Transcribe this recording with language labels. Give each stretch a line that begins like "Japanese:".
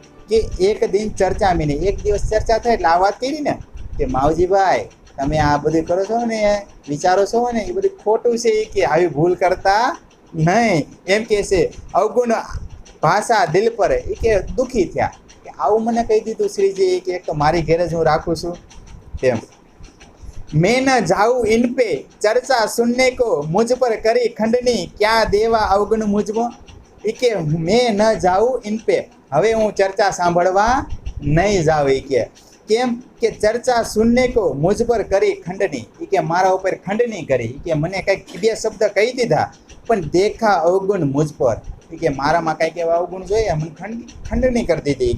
Gujarati: કે એક દિન ચર્ચા મીને, એક દિવસ ચર્ચા થાય એટલે આ વાત કરી ને કે માવજીભાઈ તમે આ બધું કરો છો ને વિચારો છો ને એ બધું ખોટું છે, કે આવી ભૂલ કરતા નહીં એમ કે છે. અવગુણ ભાષા દિલ પર, એ કે દુઃખી થયા કે આવું મને કહી દીધું શ્રીજી કે એક તો મારી ઘેરે જ હું રાખું છું તેમ.
Hindi: मैं न जाऊँ इन पे चर्चा सुनने को, मुझ पर करी खंडनी क्या देवा अवगुण मुझको.
Gujarati: એ કે
Hindi: મેં ન જાઉં ઇન પે,
Gujarati: હવે હું ચર્ચા સાંભળવા નહીં જાઉં. એ કે કેમ કે
Hindi: ચર્ચા સુનને કો મુझ પર કરી ખંડની,
Gujarati: એ કે મારા ઉપર ખંડની કરી, એ કે મને કંઈક બે શબ્દ કહી દીધા પણ
Hindi: દેખા અવગુણ મુझ પર,
Gujarati: એ કે મારામાં કંઈક એવા અવગુણ જોઈએ મને ખંડની કરી દીધી.